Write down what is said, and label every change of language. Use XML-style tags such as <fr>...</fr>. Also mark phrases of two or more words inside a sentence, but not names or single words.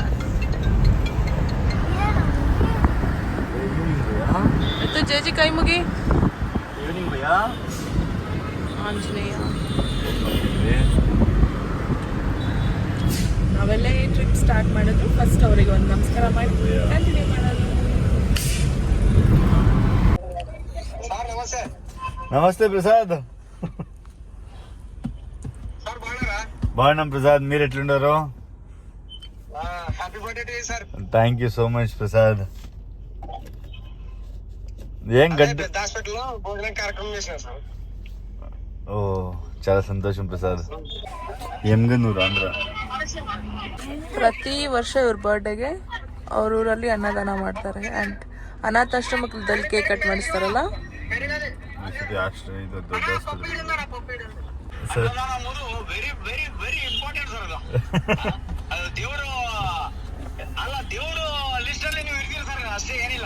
<kn>ಎತ್ತು ಜೇಜಿ ಕೈ ಮುಗಿ. ಈವ್ನಿಂಗ್ ಭಯ್ಯಾ. ಆಂಜನೇಯ. ನಾವೆಲ್ಲ ಈ</kn> <en>trip start</en> <kn>ಮಾಡಿದ್ರು ಫಸ್ಟ್ ಅವರಿಗೆ ಒಂದು ನಮಸ್ಕಾರ ಮಾಡಿ ಕಂಟಿನ್ಯೂ ಮಾಡೋದು.</kn> <te>నమస్తే ప్రసాద్. బాగున్నాం ప్రసాద్, మీరు ఎట్లుండారు?</te> <en>thank you so much ప్రసాద్.</en> <te>ఏం గడ్డి ఓ, చాలా సంతోషం ప్రసాద్. ఎమ్గనూరు, ఆంధ్ర.</te> <kn>ಪ್ರತಿ ವರ್ಷ ಇವ್ರ ಬರ್ಡೇಗೆ ಅವ್ರ ಊರಲ್ಲಿ ಅನ್ನದಾನ ಮಾಡ್ತಾರೆ. ಆ್ಯಂಡ್ ಅನಾಥಾಶ್ರಮದಲ್ಲಿ</kn> <en>cake cut</en> <kn>ಮಾಡಿಸ್ತಾರಲ್ಲ. ದೇವರು ಅಲ್ಲ, ದೇವರು ಲಿಸ್ಟ್ ಅಲ್ಲಿ ನೀವು ಇರ್ತೀರ ಸರ್, ಅಷ್ಟೇ ಏನಿಲ್ಲ.</kn>